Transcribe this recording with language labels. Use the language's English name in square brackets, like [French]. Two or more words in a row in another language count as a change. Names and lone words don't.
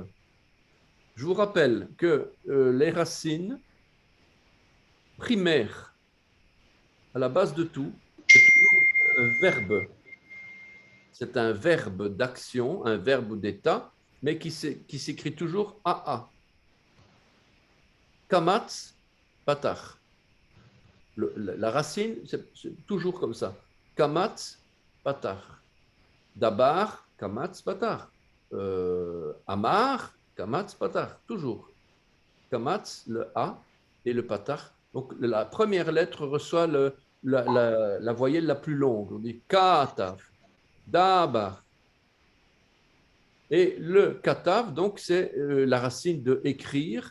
[French] Je vous rappelle que les racines primaires, à la base de tout, c'est toujours un verbe. C'est un verbe d'action, un verbe d'état, mais qui s'écrit toujours AA. [Hebrew] קמץ פתח. [French] La racine, c'est toujours comme ça. [Hebrew] קמץ פתח דבר קמץ פתח. אמר קמץ פתח. [French] Toujours. Kamatz, le A et le patach. Donc, la première lettre reçoit la voyelle la plus longue. On dit [Hebrew] כתב דבר. [French] Et le katav, donc, c'est la racine de écrire.